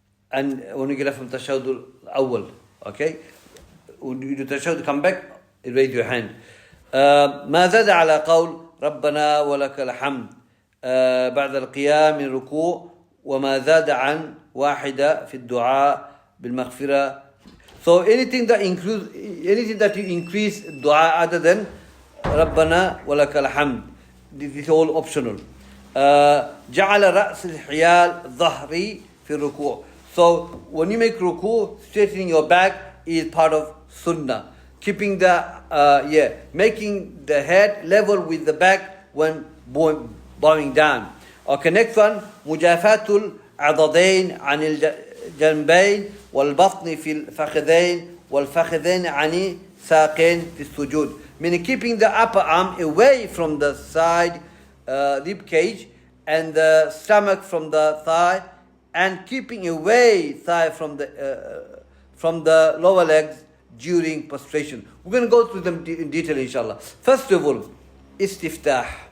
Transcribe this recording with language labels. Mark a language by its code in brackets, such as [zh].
[en] And when you get up from tashahhud al-awwal, okay? When you do tashahhud, come back, you raise your hand. [ar] ما زاد على قول ربنا ولك الحمد بعد القيام من الركوع وما زاد عن واحدة في الدعاء بالمغفرة. [en] So anything that you increase dua other than [ar] ربنا ولك الحمد, [en] this is all optional. [ar] جعل رأس الحيال ظهري في الركوع. [en] So when you make ruku, straightening your back is part of sunnah. Keeping making the head level with the back when bowing down. Okay, next one, [ar] مجافاة العضدين عن الجنبين والبطن في الفخذين والفخذين عن ساقين في السجود. [en] Meaning keeping the upper arm away from the side rib cage and the stomach from the thigh, and keeping away thigh from the lower legs during prostration. We're going to go through them in detail, inshallah. First of all, istiftah.